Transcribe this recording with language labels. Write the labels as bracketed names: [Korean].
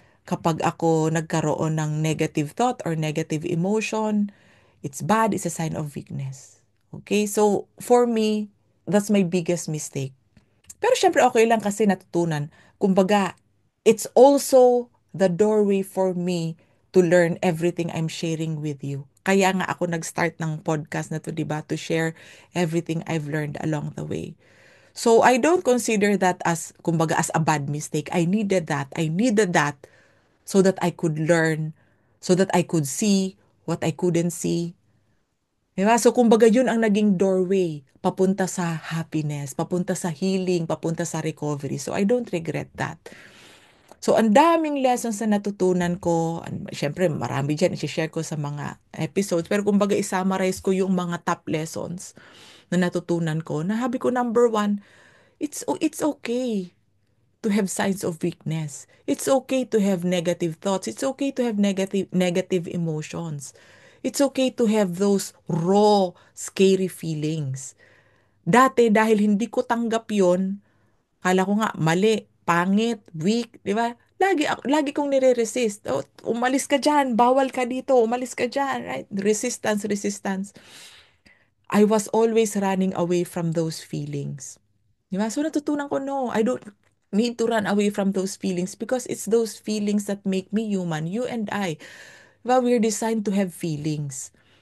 [Filipino] Kapag ako nagkaroon ng [English] negative thought or negative emotion, it's bad, it's a sign of weakness. Okay? So, for me, that's my biggest mistake. [Filipino] Pero syempre okay lang kasi natutunan. [English] Kumbaga, it's also the doorway for me to learn everything I'm sharing with you. [Filipino] Kaya nga ako nag-start ng podcast na to, di ba? [English] To share everything I've learned along the way. So I don't consider that as, kumbaga, as a bad mistake. I needed that. I needed that so that I could learn, so that I could see what I couldn't see. [Filipino] Diba? So kumbaga yun ang naging doorway papunta sa happiness, papunta sa healing, papunta sa recovery. [English] So I don't regret that. [Filipino] So ang daming lessons na natutunan ko. Siyempre marami dyan, i-share ko sa mga episodes. Pero kumbaga i-summarize ko yung mga top lessons na natutunan ko. Nahabi ko, [English] number one, it's okay to have signs of weakness. It's okay to have negative thoughts. It's okay to have negative emotions. It's okay to have those raw, scary feelings. [Filipino] Dati, dahil hindi ko tanggap yon, kala ko nga, mali, pangit, weak, di ba? Lagi kong nire-resist. Oh, umalis ka dyan, bawal ka dito, umalis ka dyan, right? [English] Resistance, resistance. I was always running away from those feelings. Di ba? [Filipino] So natutunan ko, [English] no, I don't need to run away from those feelings because it's those feelings that make me human. You and I, well, we're designed to have feelings.